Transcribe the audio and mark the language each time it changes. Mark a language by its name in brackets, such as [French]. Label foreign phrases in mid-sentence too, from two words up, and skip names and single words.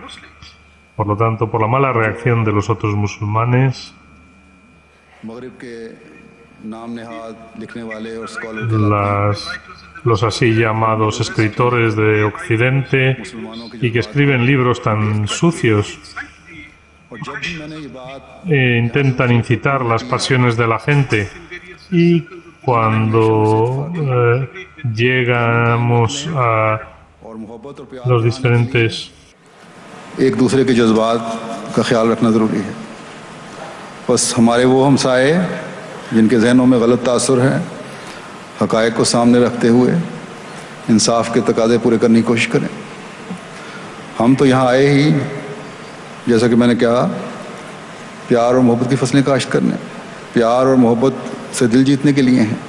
[Spanish] Por lo tanto, por la mala reacción de los otros musulmanes, los así llamados escritores de Occidente y que escriben libros tan sucios intentan incitar las pasiones de la gente, y cuando llegamos a los diferentes [Urdu] ایک دوسرے کے جذبات کا خیال رکھنا ضروری ہے. بس ہمارے وہ ہمسائے جن کے ذہنوں میں غلط تاثر ہے، حقائق کو سامنے رکھتے ہوئے انصاف کے تقاضے پورے کرنے کی کوشش کریں. ہم تو یہاں آئے ہی، جیسا کہ میں نے کہا، پیار اور محبت کی فصلیں کاشت کرنے، پیار اور محبت سے دل جیتنے کے لیے ہیں.